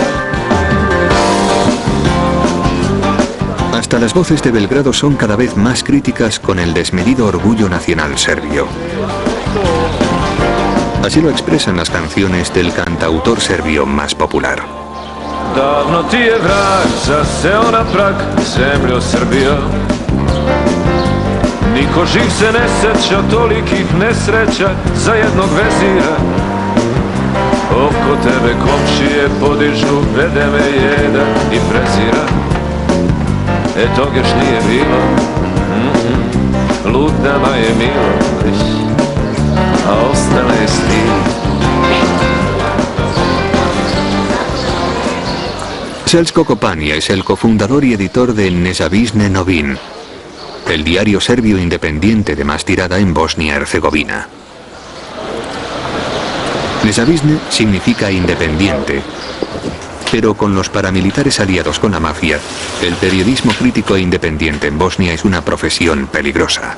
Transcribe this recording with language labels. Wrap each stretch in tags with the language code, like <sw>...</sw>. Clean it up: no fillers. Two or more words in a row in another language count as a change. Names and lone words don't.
<es>Hasta las voces de Belgrado son cada vez más críticas con el desmedido orgullo nacional serbio. Así lo expresan las canciones del cantautor serbio más popular.</es> <sr>Davno ti je vrag zaseo na prag, zemljo Srbija. Niko živ se ne seća tolikih nesreća za jednog vezira. Oko tebe komšije podižu bedeme jeda i prezira. Tog još nije bilo, lud nama je milo, a ostala je stil.</sr> <es>Željko Kopanija es el cofundador y editor de Nezavisne Novin, el diario serbio independiente de más tirada en Bosnia-Herzegovina. Nezavisne significa independiente, pero con los paramilitares aliados con la mafia, el periodismo crítico e independiente en Bosnia es una profesión peligrosa.</es>